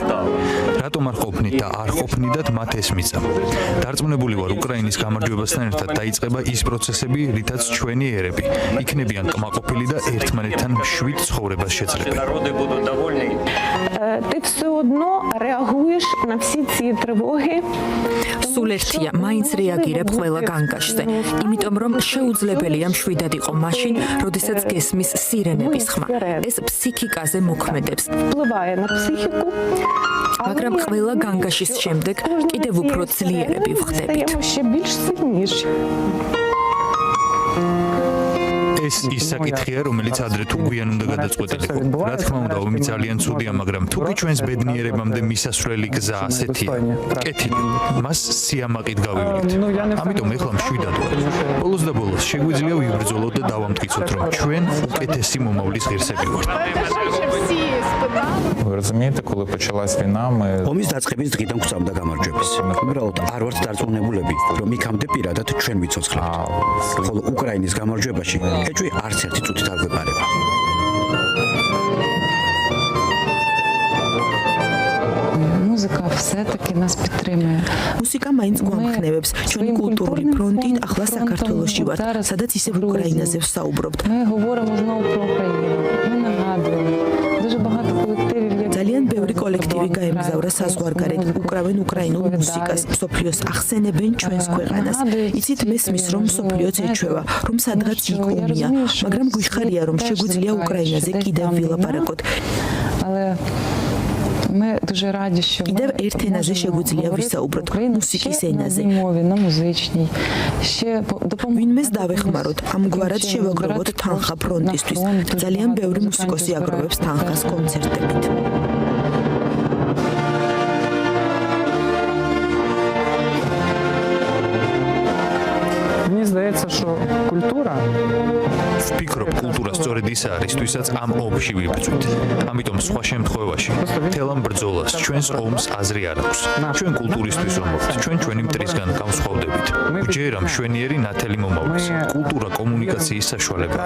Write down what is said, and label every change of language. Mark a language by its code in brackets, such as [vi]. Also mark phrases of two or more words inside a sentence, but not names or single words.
[ka] რატომ არ ყოფნით და არ ყოფნიდათ მათ ეს მიწა? დარწმუნებული ვარ, უკრაინის გამარჯვებასთან ერთად დაიწყება ის პროცესები, რითაც ჩვენი ერები იქნებიან კმაყოფილი და ერთმანეთთან მშვიდ ცხოვრებას შეძლებენ. [ru] народы будут довольны. [uk] Ти все одно реагуєш на всі ці тривоги. [ka] სულ ერთია, მაინც რეაგირებ ყველა განგაშზე, იმიტომ რომ შეუძლებელია მშვიდად იყო მაშინ, როდესაც გესმის სირენების ხმა. ეს ფსიქიკაზე მოქმედებს. [uk] Впливає на психіку. [ka] მაგრამ ყველა განგაშის შემდეგ კიდევ უფრო ძლიერები ვხდებით. [uk] Стаємо ще більш сильніші. [ka] ეს ის საკითხია, რომელიც ადრე თუ გვიან უნდა გადაწყვეტილიყო. რა თქმა უნდა, ომი ძალიან ცუდია, მაგრამ თუ კი ჩვენს ბედნიერებამდე მისასვლელი გზა ასეთია, კეთილი, მას სიამაყით გავივლით. ამიტომ ეხლა მშვიდად ვარ. ბოლოს და ბოლოს შეგვიძლია ვიბრძოლოთ და დავამტკიცოთ, რომ ჩვენ უკეთესი მომავლის ღირსები ვართ. [uk] Ви розумієте, коли почалась війна, ми [ka] ომის დაწყების დღიდან გვწამდა გამარჯვების. უბრალოდ არ ვართ დარწმუნებულები, რომ იქამდე პირადად ჩვენ ვიცოცხლებთ. ხოლო უკრაინის გამარჯვებაში ეჭვი არც ერთი წუთით არ გვეპარება. [uk] музика все-таки нас підтримує. [ka] მუსიკა მაინც გვამხნევებს. ჩვენი კულტურული ფრონტი ახლა საქართველოში ვართ, სადაც ისევ უკრაინაზე ვსაუბრობთ. [uk] Ми говоримо знову про Україну. Ми нагадуємо. Дуже багато колективів є. [ka] ძალიან ბევრი კოლექტივი გაემგზავრა საზღვარგარეთ, უკრავენ უკრაინულ მუსიკას, მსოფლიოს ახსენებენ ჩვენს ქვეყანას. იცით, მესმის რომ მსოფლიოც ეჩვევა, რომ სადღაც იქ ომია, მაგრამ გვიხარია რომ შეგვიძლია უკრაინაზე კიდევ ვილაპარაკოთ. [uk] Але ми дуже раді, що [ka] კიდევ ერთ ენაზე შეგვიძლია ვისაუბროთ, მუსიკის ენაზე. [uk] мові, на музичній. Ще [ka] ვინმეს დავეხმაროთ, ამგვარად შევაგროვოთ თანხა ფრონტისთვის. ძალიან ბევრი მუსიკოსი აგროვებს თანხას კონცერტებით. [uk] мені здається, що культура [ka] ვფიქრობ, კულტურა სწორედ ის არის, ვისაც ამ ომში ვიბრძვით. ამიტომ სხვა შემთხვევაში მთელ ამ ბრძოლას ჩვენს ომს აზრი არ აქვს. ჩვენ კულტურისთვის ვამბობთ, ჩვენ ჩვენი მტრისგან გავსხვავდებით. ვჯერა მშვენიერი ნათელი მომავლის. კულტურა კომუნიკაციის საშუალებაა.